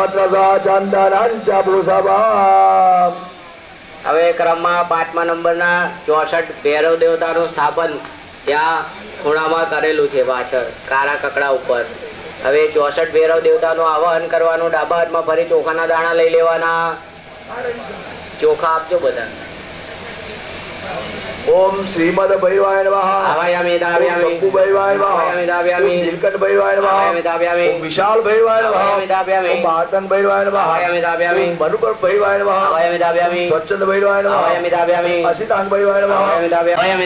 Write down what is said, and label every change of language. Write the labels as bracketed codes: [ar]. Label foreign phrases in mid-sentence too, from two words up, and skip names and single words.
[gu] હવે ક્રમમાં 5મા નંબરના 64 ભૈરવ દેવતાનું સ્થાપન ત્યાં ખૂણામાં કરેલું છે પાછળ કાળા કકડા ઉપર. હવે 64 ભૈરવ દેવતાનું આવાહન કરવાનું. ડાબા હાથમાં ફરી ચોખાના દાણા લઈ લેવાના. ચોખા આપજો બધા. [sa] ओम श्रीमद भैरवाय नमः आवायामि दावयामि शंभु भैरवाय नमः आवायामि दावयामि नीलकंठ भैरवाय नमः आवायामि दावयामि ओम विशाल भैरवाय नमः आवायामि दावयामि महातन भैरवाय नमः आवायामि दावयामि मनुकर भैरवाय नमः आवायामि दावयामि स्वच्छंद भैरवाय नमः आवायामि दावयामि असितांग भैरवाय नमः आवायामि दावयामि